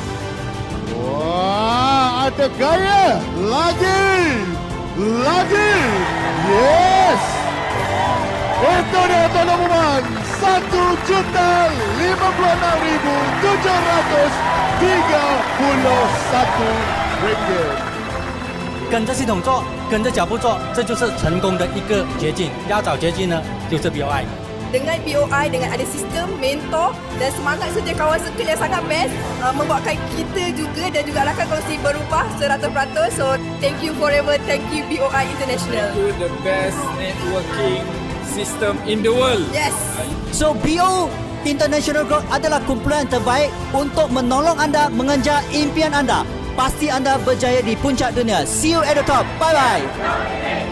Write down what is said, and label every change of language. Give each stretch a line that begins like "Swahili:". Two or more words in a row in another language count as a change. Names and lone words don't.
Malay: Wah, ada gaya. Lagi.
English: Yes.
Malay: Itu dia tuan-tuan dan puan, RM1,6,731.
Chinese: 跟着系统做，跟着脚步做，这就是成功的一个捷径。要找捷径呢，就是 BOI。
Malay: Dengan BOI, dengan ada sistem, mentor dan semangat kerja kawan circle yang sangat best, membuatkan kita juga dan juga rakan kongsi berubah 100%.
English: So, thank you forever. Thank you BOI International. Thank you, the best networking system in the world. Yes.
Malay: So BOI International Group adalah kumpulan terbaik untuk menolong anda mengejar impian anda. Pasti anda berjaya di puncak dunia.
English: See you at the top. Bye-bye.